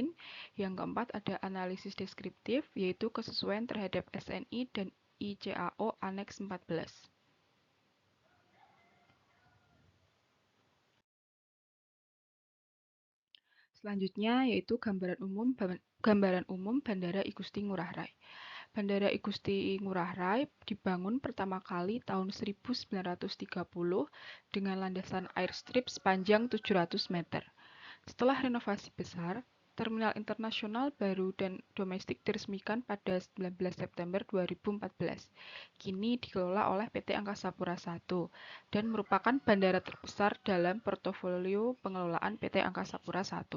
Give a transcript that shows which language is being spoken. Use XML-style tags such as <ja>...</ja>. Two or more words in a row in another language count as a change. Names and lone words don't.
<id>Yang keempat ada analisis deskriptif yaitu kesesuaian terhadap SNI dan ICAO Aneks 14. Selanjutnya yaitu gambaran umum Bandara I Gusti Ngurah Rai. Bandara I Gusti Ngurah Rai dibangun pertama kali tahun 1930 dengan landasan airstrip sepanjang 700 meter. Setelah renovasi besar, terminal internasional baru dan domestik diresmikan pada 19 September 2014. Kini dikelola oleh PT Angkasa Pura I dan merupakan bandara terbesar dalam portofolio pengelolaan PT Angkasa Pura I.</id>